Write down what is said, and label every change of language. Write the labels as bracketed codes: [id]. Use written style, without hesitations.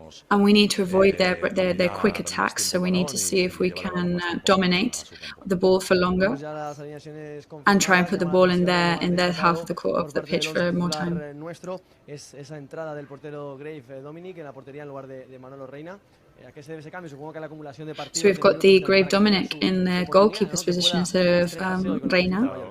[en] And we need to avoid their quick attacks, so we need to see if we can dominate the ball for longer and try and put the ball in their half of the pitch for more time. [es] Esa entrada del portero Grave Dominic en la portería en lugar de Manolo Reina. ¿A qué se debe ese cambio? Supongo que la acumulación de partidos. [en] So we've got the Grave Dominic in the goalkeeper's position instead of Reina.